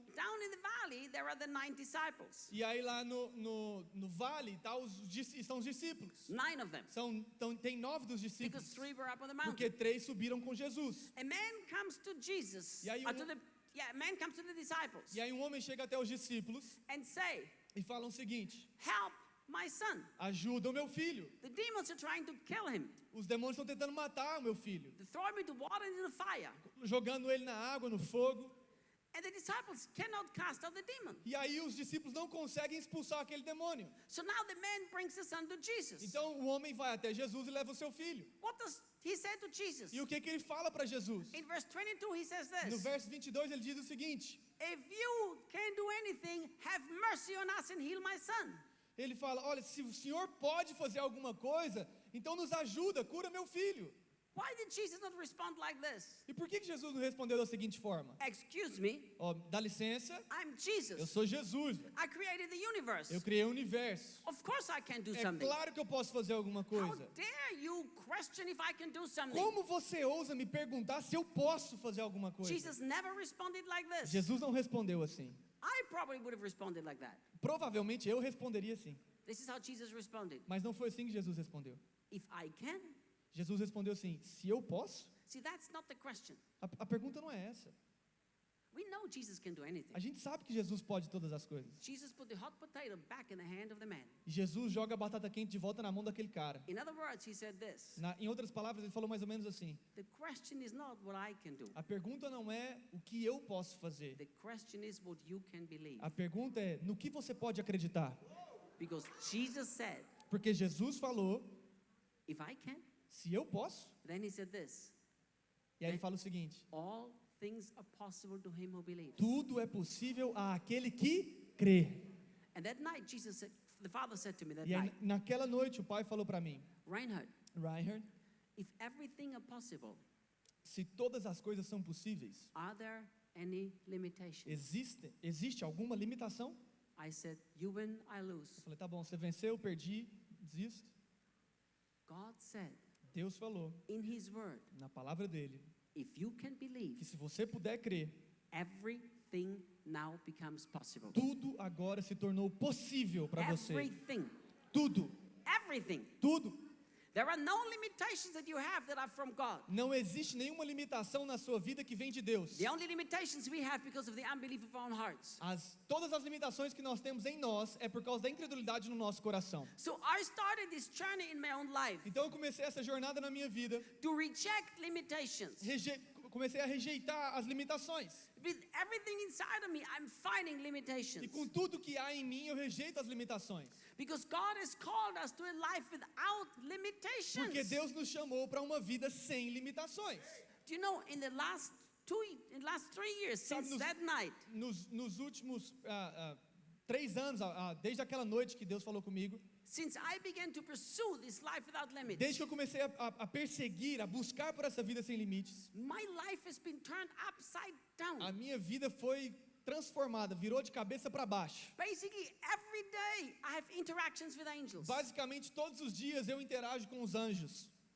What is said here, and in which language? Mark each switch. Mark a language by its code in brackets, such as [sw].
[en] Down in the valley, there are the 9 disciples. [pt] E aí lá no vale estão os discípulos. [en] 9 of them. [pt] Tem 9 dos [en] Because [pt] discípulos. [en] 3 were up on the [pt] Porque [en] mountain. [pt] 3 subiram com Jesus. [en] A man comes to Jesus. [pt] E aí [en] A man comes to the disciples [pt] E aí um homem chega até os discípulos [en] and say, [pt] e fala o seguinte, [en] help my son. [pt] ajuda o meu filho. [en] The demons are trying to kill him. [pt] Os demônios estão tentando matar o meu filho. [en] They throw him into water and into fire. [pt] Jogando ele na água, no fogo. [en] And the disciples cannot cast out the demon. [pt] E aí os discípulos não conseguem expulsar aquele demônio. [en] So now the man brings the son to Jesus. [pt] Então o homem vai até Jesus e leva o seu filho. [en] What does he say to Jesus? [pt] E o que ele fala para Jesus? [en] In verse 22 he says [pt] No [en] this. [pt] verso 22 ele diz o seguinte. [en] If you can do anything, have mercy on us and heal my son. [pt] Ele fala, olha, se o Senhor pode fazer alguma coisa, então nos ajuda, cura meu filho. [en] Why did Jesus not respond like this? [pt] E por que Jesus não respondeu da seguinte forma? [en] Excuse me, [pt] Ó, dá licença, [en] I'm [pt] eu [en] Jesus. [pt] sou Jesus. [en] I created the universe. [pt] Eu criei o universo. [en] Of course I can do [pt] É [en] something. [pt] claro que eu posso fazer alguma [en] How [pt] coisa. [en] dare you question if I can do something? [pt] Como você ousa me perguntar se eu posso fazer alguma coisa? [en] Jesus never responded like this. [pt] Jesus não respondeu assim. [en] I probably would have responded like that. [pt] Provavelmente eu responderia assim. [en] This is how Jesus responded. [pt] Mas não foi assim que Jesus respondeu. [en] If I can. [pt] Jesus respondeu assim, se eu posso? [en] See, that's not the question. [pt] A pergunta não é essa. [en] We know Jesus can do anything. [pt] A gente sabe que Jesus pode todas as coisas. [en] Jesus put the hot potato back in the hand of the man. [pt] E Jesus joga a batata quente de volta na mão daquele cara. [en] In other words, he said this. [pt] Em outras palavras, ele falou mais ou menos assim. [en] The question is not what I can do. [pt] A pergunta não é o que eu posso fazer. [en] The question is what you can believe. [pt] A pergunta é no que você pode acreditar. [en] Because Jesus said, [pt] Porque Jesus falou, [en] if I can, [pt] se eu posso. [en] then he said this. [pt] E aí ele fala o seguinte. [en] All things are possible to him who believes. [pt] Tudo é possível àquele que crê. [en] And that night, Jesus said, the Father said to me that [pt] E aí, [en] night, [pt] naquela noite o pai falou para mim, [en] Reinhard, [pt] Reinhard, [en] if everything are possible, [pt] se todas as coisas são possíveis, [en] are there any limitations? [pt] existe alguma limitação? [en] I said, you win, I [pt] Eu [en] lose. [pt] falei, tá bom, você venceu, perdi, desisto. [en] God said [pt] Deus falou [en] in his word, [pt] na palavra dele [en] if you can believe, [pt] que se você puder crer, [en] everything now becomes possible. [pt] tudo agora se tornou possível para você. [en] Everything. [pt] Tudo, [en] Everything. [pt] tudo. [en] There are no limitations that you have that are from God. [pt] Não existe nenhuma limitação na sua vida que vem de Deus. [en] The only limitations we have because of the unbelief of our own hearts. [pt] Todas as limitações que nós temos em nós é por causa da incredulidade no nosso coração. [en] So I started this journey in my own life [pt] Então eu comecei essa jornada na minha vida, [en] to reject limitations. [pt] comecei a rejeitar as limitações. [en] With everything inside of me, I'm fighting [pt] E [en] limitations. [pt] com tudo que há em mim, eu rejeito as limitações. [en] Because God has called us to a life without limitations. [pt] Porque Deus nos chamou para uma vida sem limitações. [en] Do you know, in the last 3 years, since [pt] nos- [en] that night, [pt] Nos últimos 3 anos, desde aquela noite que Deus falou comigo, [en] since I began to pursue this life without limits, [pt] desde que eu comecei a perseguir, a buscar por essa vida sem limites, [en] my life has been turned upside down. [pt] a minha vida foi transformada, virou de cabeça para baixo. [en] Basically, every day I have interactions with angels. [pt] Basicamente, todos os dias eu interajo com os anjos.